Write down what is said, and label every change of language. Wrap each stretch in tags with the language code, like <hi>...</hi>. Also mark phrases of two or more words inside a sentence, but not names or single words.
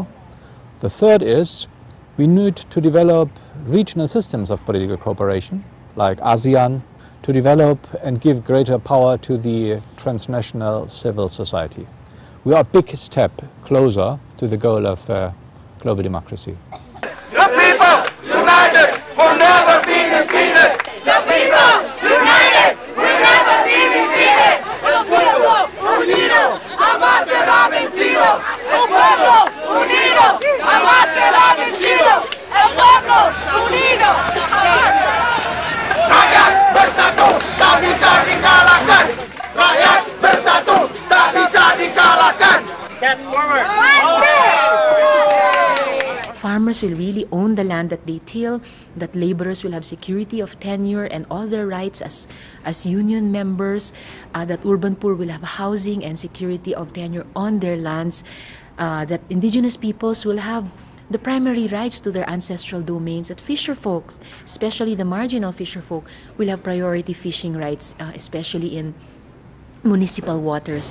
<en>The third is we need to develop regional systems of political cooperation like ASEAN, to develop and give greater power to the transnational civil society. We are a big step closer to the goal of global democracy. The people united will never be defeated. The people united will never be defeated.</en> <es>El pueblo unido jamás será vencido. El pueblo unido jamás será vencido. El pueblo unido jamás será vencido.</es> <id>Rakyat bersatu tak bisa dikalahkan. Rakyat bersatu tak bisa dikalahkan.</id> <en>Step forward. Farmers will really own the land that they till, that laborers will have security of tenure and all their rights as union members, that urban poor will have housing and security of tenure on their lands, that indigenous peoples will have the primary rights to their ancestral domains, that fisher folks, especially the marginal fisher folk, will have priority fishing rights, especially in municipal waters.</en>